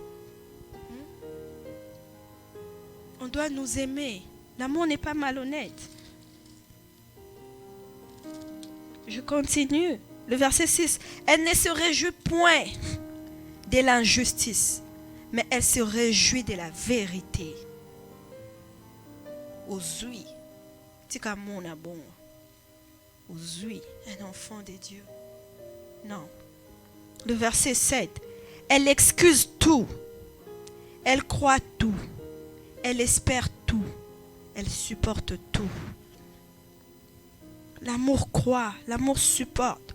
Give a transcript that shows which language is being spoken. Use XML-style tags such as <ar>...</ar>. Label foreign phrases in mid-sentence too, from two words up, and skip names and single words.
<fr>On doit nous aimer. L'amour n'est pas malhonnête. Je continue. Le verset 6. Elle ne se réjouit point de l'injustice, mais elle se réjouit de la vérité.</fr> <ln>Ozui. Tika mona bon.</ln> <fr>Ozui. Un enfant de Dieu. Non. Le verset 7. Elle excuse tout. Elle croit tout. Elle espère tout. Elle supporte tout. L'amour croit. L'amour supporte.</fr>